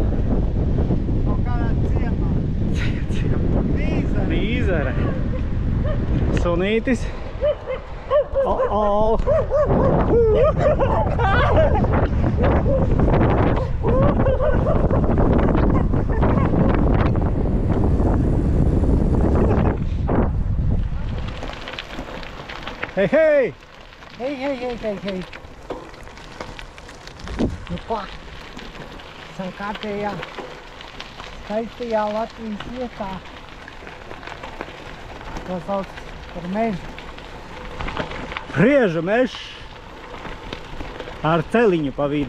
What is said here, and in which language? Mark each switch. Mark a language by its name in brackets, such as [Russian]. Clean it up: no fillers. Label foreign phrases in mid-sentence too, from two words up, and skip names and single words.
[Latvian] Kaut kādā ciemā. Nīzere. Sunītis. O-o. Hei, hei! Hei, hei, hei, hei, hei. Nu ko? Esam kārtējā skaistajā Latvijas vietā. To sauc par mežu. Prieža mežs ar celiņu pa vidu.